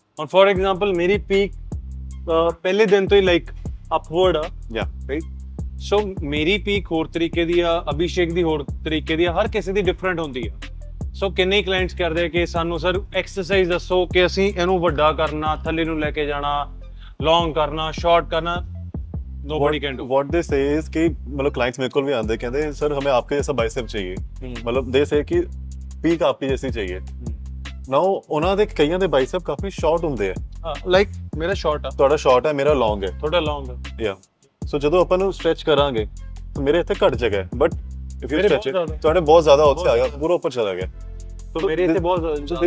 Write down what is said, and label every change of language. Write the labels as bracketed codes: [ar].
[pa] ਹੁਣ for example ਮੇਰੀ peak ਪਹਿਲੇ ਦਿਨ ਤੋਂ ਹੀ ਲਾਈਕ ਅਪਵਰਡ ਆ, [en] Yeah right? [pa] ਸੋ ਮੇਰੀ ਪੀਕ ਹੋਰ ਤਰੀਕੇ ਦੀ ਆ, ਅਭਿਸ਼ੇਕ ਦੀ ਹੋਰ ਤਰੀਕੇ ਦੀ ਆ, ਹਰ ਕਿਸੇ ਦੀ ਡਿਫਰੈਂਟ ਹੁੰਦੀ ਆ। ਸੋ ਕਿੰਨੇ ਕਲਾਇੰਟਸ ਕਰਦੇ ਕਿ ਸਾਨੂੰ ਸਰ ਐਕਸਰਸਾਈਜ਼ ਦੱਸੋ ਕਿ ਅਸੀਂ ਇਹਨੂੰ ਵੱਡਾ ਕਰਨਾ, ਥੱਲੇ ਨੂੰ ਲੈ ਕੇ ਜਾਣਾ, ਲੌਂਗ ਕਰਨਾ, ਸ਼ਾਰਟ ਕਰਨਾ। [en] Nobody can do. What they say is [hi] कि मतलब clients मेरे को भी आते कहते हैं सर हमें आपके जैसा बाइसेप चाहिए, मतलब [en] they say [hi] कि peak आपकी जैसी चाहिए। [pa] Now ਉਹਨਾਂ ਦੇ ਕਈਆਂ ਦੇ ਬਾਈਸੈਪ ਕਾਫੀ ਸ਼ਾਰਟ ਹੁੰਦੇ ਆ, ਲਾਈਕ ਮੇਰਾ ਸ਼ਾਰਟ ਆ, ਤੁਹਾਡਾ ਸ਼ਾਰਟ ਹੈ, ਮੇਰਾ ਲੌਂਗ ਹੈ, ਤੁਹਾਡਾ ਲੌਂਗ ਹੈ। ਯਾ, ਸੋ ਜਦੋਂ ਆਪਾਂ ਨੂੰ ਸਟ੍ਰੈਚ ਕਰਾਂਗੇ ਤਾਂ ਮੇਰੇ ਇੱਥੇ ਘੱਟ ਜਗ੍ਹਾ ਹੈ, [en] but if you stretch it [pa] ਤੁਹਾਡੇ ਬਹੁਤ ਜ਼ਿਆਦਾ ਉੱਥੇ ਆ ਗਿਆ, ਪੂਰਾ ਉੱਪਰ ਚਲਾ ਗਿਆ। ਤਾਂ ਮੇਰੇ ਇੱਥੇ ਬਹੁਤ